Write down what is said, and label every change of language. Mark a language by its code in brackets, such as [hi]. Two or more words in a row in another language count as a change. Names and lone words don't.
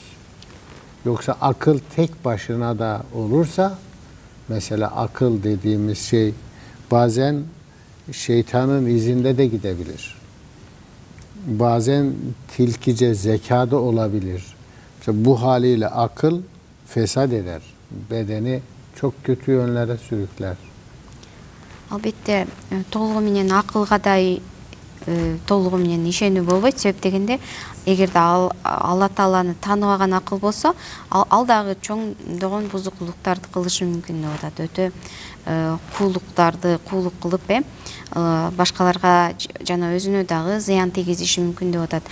[tr] Yoksa akıl tek başına da olursa, mesela akıl dediğimiz şey bazen şeytanın izinde de gidebilir. Bazen tilkice zekada olabilir. İşte bu haliyle akıl fesat eder. Bedeni çok kötü yönlere sürükler. [ky] Albatta, толугу менен акылга да толугу менен ишенүү болбойт. Себеп дегенде, эгерде Алла Тааланы тааныбаган акыл болсо, ал дагы чоңдогон бузукулуктарды кылышы мүмкүн деп атат. Өтө куулук кылып, башкаларга жана өзүнө дагы зыян тийгизиши мүмкүн деп атат.